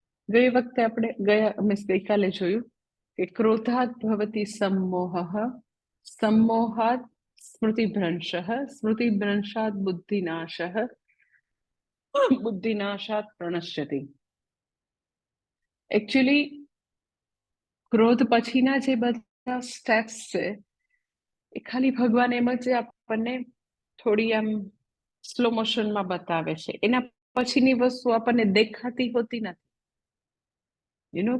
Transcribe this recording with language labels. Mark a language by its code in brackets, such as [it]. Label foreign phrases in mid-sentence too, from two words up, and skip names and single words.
[gu] ગઈ વખતે આપણે ગઈકાલે જોયું કે [sa] ક્રોધાત ભવતી सम्मोहः, सम्मोहात् स्मृतिभ्रंशः, स्मृतिभ्रंशात् बुद्धिनाशः, बुद्धिनाशात् प्रणश्यति. [gu] એકચ્યુઅલી ક્રોધ પછીના જે બધા સ્ટેપ્સ છે એ ખાલી ભગવાન એમ જ આપણને થોડી આમ [en] slow motion [gu] બતાવે છે. એના પછીની વસ્તુ આપણને દેખાતી હોતી નથી.